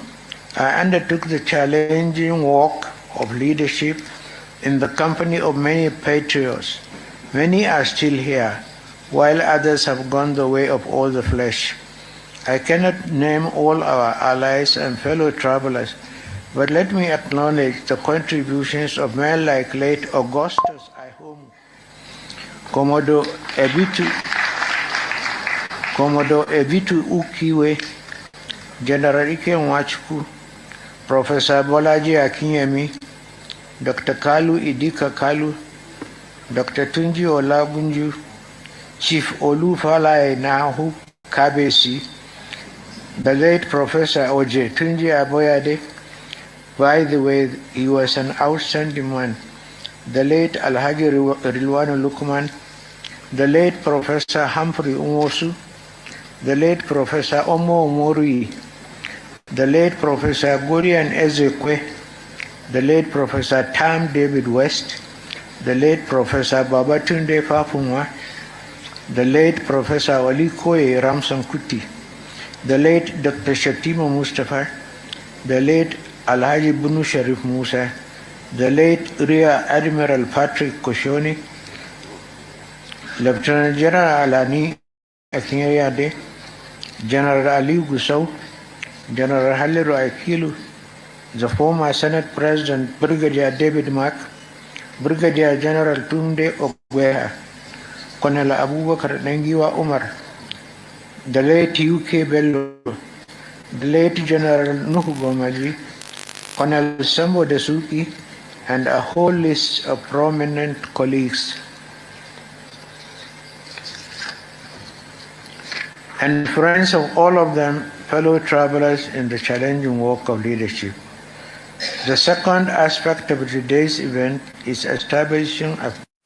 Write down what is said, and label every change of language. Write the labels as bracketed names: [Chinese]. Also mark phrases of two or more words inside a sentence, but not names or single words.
[English] I undertook the challenging work of leadership in the company of many patriots. Many are still here, while others have gone the way of all the flesh. I cannot name all our allies and fellow travelers, but let me acknowledge the contributions of men like late Augustus Ihomu, Komodo Ebitu, Commodore Evitu Ukiwe, General Ike Nwachukwu, Professor Bolaji Akinyemi, Dr. Kalu Idika Kalu, Dr. Tunji Olabunju, Chief Olufalae Nahu Kabesi, the late Professor Oje Tunji Aboyade. By the way, he was an outstanding man. The late Alhaji Rilwanu Lukman, the late Professor Humphrey Umosu, the late Professor Omo Omori, the late Professor Gurian Ezekwe, the late Professor Tam David West, the late Professor Babatunde Fafumwa, the late Professor Olikoye Ramsankuti, the late Dr. Shatima Mustafa, the late Alhaji Bunu Sharif Musa, the late Rear Admiral Patrick Koshoni, Lieutenant General Alani Akinyade, General Ali Gusau, General Haliru Akilu, the former Senate President Brigadier David Mark, Brigadier General Tunde Ogweha, Colonel Abubakar Nengiwa Umar, the late UK Bello, the late General Nuhu Gomaji, Colonel Sambo Dasuki, and a whole list of prominent colleagues. And friends of all of them, fellow travelers in the challenging work of leadership. The second aspect of today's event is establishing a...